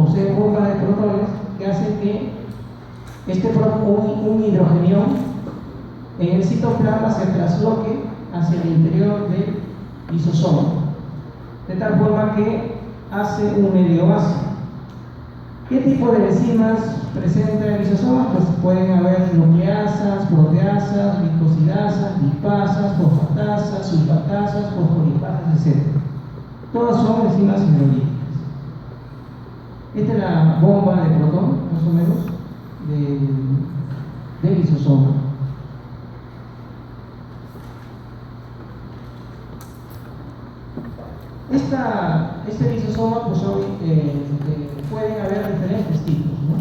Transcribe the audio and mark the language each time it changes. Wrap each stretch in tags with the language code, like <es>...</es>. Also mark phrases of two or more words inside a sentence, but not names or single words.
<es>Poseen bombas de protones que hacen que un hidrogenión en el citoplasma se trasloque hacia el interior del lisosoma, de tal forma que hace un medio ácido. ¿Qué tipo de enzimas presenta el lisosoma? Pues pueden haber nucleasas, proteasas, glicosidasas, lipasas, fosfatasas, sulfatasas, fosfolipasas, etc. Todas son enzimas hidrolíticas. Esta es la bomba de protón, más o menos, del lisosoma. Este lisosoma, pues hoy pueden haber diferentes tipos, ¿no?</es>